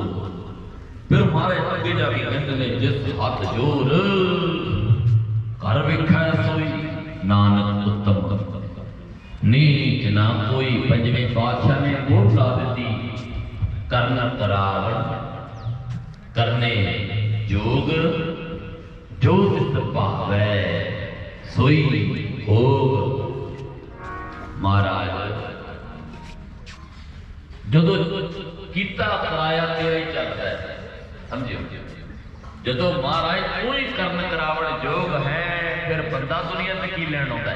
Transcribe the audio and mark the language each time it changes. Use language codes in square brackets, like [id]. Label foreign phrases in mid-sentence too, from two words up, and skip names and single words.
[pa] ਫਿਰ ਮਾਰੇ ਅੱਗੇ ਜਾਕੇ ਕਹਿੰਦੇ ਨੇ ਜਿਸ ਹੱਥ ਜ਼ੋਰ ਕਰ ਵੇਖਾ ਸੋਈ ਨਾਨਕ ਉੱਤਮ ਨੀਚ ਨਾ ਕੋਈ। ਪੰਜਵੇਂ ਬਾਦਸ਼ਾਹ ਨੇ ਵੋਟ ਲਾ ਦੀ ਕਰਨਾ ਕਰਾਵਣ ਕਰਨੇ ਜੋਗ ਜੋ ਤਿਸ ਭਾਵੈ ਸੋਈ ਭੋਗ। ਮਹਾਰਾਜ ਜਦੋਂ ਕੀਤਾ ਕਰਾਇਆ ਤੇਰਾ ਹੀ ਚੱਲਦਾ ਹੈ ਸਮਝਿਓ। ਜਦੋਂ ਮਹਾਰਾਜ ਕੋਈ ਕਰਨ ਕਰਾਵਣ ਜੋਗ ਹੈ ਫਿਰ ਬੰਦਾ ਦੁਨੀਆ ਤੇ ਕੀ ਲੈਣ ਆਉਂਦਾ।